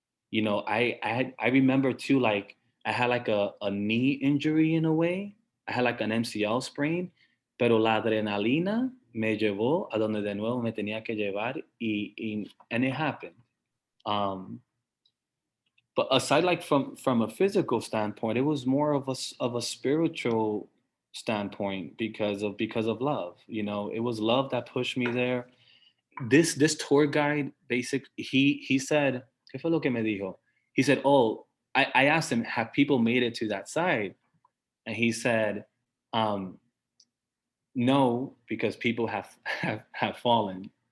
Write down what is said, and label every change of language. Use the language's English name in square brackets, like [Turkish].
[English] I remember too, like I had like a knee injury in a way. I had like an MCL sprain, [Spanish] pero la adrenalina me llevó a donde de nuevo me tenía que llevar [English] and it happened. But aside like from a physical standpoint, it was more of a spiritual standpoint because of love. It was love that pushed me there. This tour guide he said, [Spanish] ¿qué fue lo que me dijo? [English] He said, oh, I asked him, have people made it to that side? And he said, no, because people have fallen.